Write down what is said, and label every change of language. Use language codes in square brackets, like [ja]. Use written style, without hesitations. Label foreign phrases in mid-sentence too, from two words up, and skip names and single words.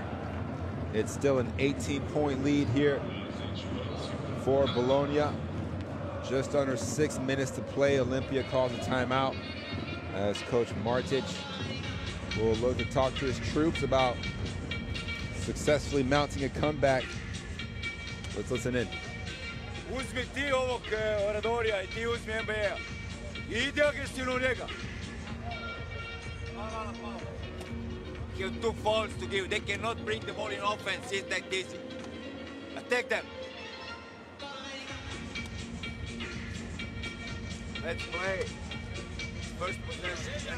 [en] It's still an 18-point lead here for Bologna. Just under 6 minutes to play. Olimpija calls a timeout as Coach Martic will look to talk to his troops about successfully mounting a comeback. Let's listen in. [sr] Uzmi ti ovog Oradorija I ti uzmi NBA. Ide agresivno u njega. [en] He have 2 fouls to give. They cannot bring the ball in offense. It's like this. Attack them. Let's play. First possession.